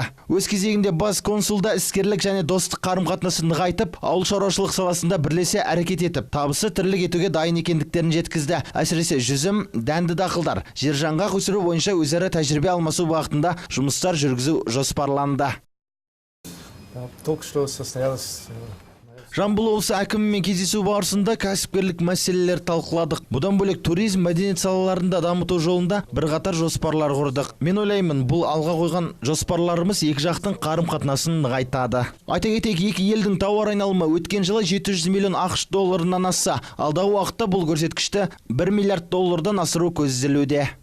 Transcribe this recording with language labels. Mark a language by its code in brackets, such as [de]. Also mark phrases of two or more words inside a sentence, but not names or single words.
[kk] Өз кезегінде бас консулда іскерлік және достық қарым-қатынасын нығайтып, ауыл шаруашылық саласында бірлесе әрекет етіп, табысы тірлік етуге дайын екендіктерін жеткізді. Әсіресе жүзім, дәнді дақылдар, жержаңғақ өсіру бойынша өзара тәжірибе алмасу бағытында жұмыстар жүргізу жоспарланды. [ru] Только что состоялось... [kk] Жамбыл облысы әкімімен кездесу барысында кәсіпкерлік мәселелер талқыладық. Бұдан бөлек туризм, мәдениет салаларында дамыту жолында бірқатар жоспарлар құрдық. Мен ойлаймын, бұл алға қойған жоспарларымыз екі жақтың қарым-қатынасын нығайтады. Айта кетейік, екі елдің тауар айналымы өткен жылы 700 миллион ақш долларынан асса, алдағы уақытта бұл көрсеткішті 1 миллиард доллардан асыру көзделуде.